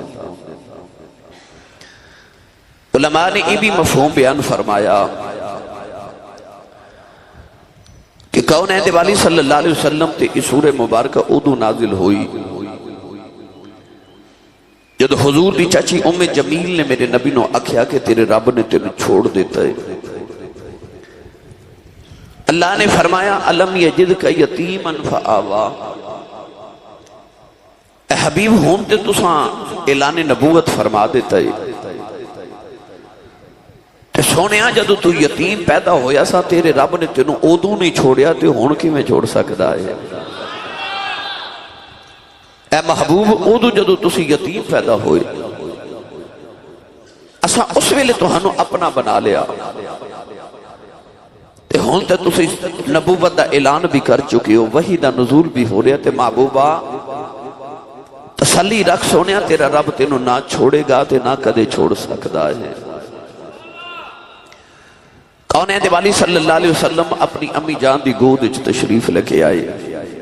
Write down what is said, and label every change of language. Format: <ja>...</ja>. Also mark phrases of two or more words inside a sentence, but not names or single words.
<ur>علماء نے یہ بھی مفہوم بیان فرمایا کہ</ur> <pa>کونین دیوالی</pa> <ar>صلی اللہ علیہ وسلم</ar> <pa>تے اس سورہ مبارکہ ادو نازل ہوئی جب حضور دی چاچی ام جمیل نے میرے نبی نو آکھیا کہ تیرے رب نے تیرے چھوڑ دیتا ہے.</pa> <ar>اللہ نے فرمایا الم یجدک یتیما فآوی.</ar> <pa>اے حبیب ہون تے تساں اعلان نبوت فرما دیتا ہے تے سونیا جدو تو یتیم پیدا ہویا سا تیرے رب نے تینوں ادوں نہیں چھوڑیا تے ہون کی میں چھوڑ سکتا ہے اے محبوب ادو جدو تسی یتیم پیدا ہوئے اسا اس ویلے تہانوں اپنا بنا لیا تے ہون تے تسی نبوت دا اعلان بھی کر چکی ہو وحی دا نزول بھی ہو رہا تے محبوبہ تسلی رکھ سونیا تیرا رب تینوں نہ چھوڑے گا تے نہ کدے چھوڑ سکتا ہے کونین والی</pa> <ar>صلی اللہ علیہ وسلم</ar> <pa>اپنی امی جان دی گود وچ تشریف لے کے آئے</pa>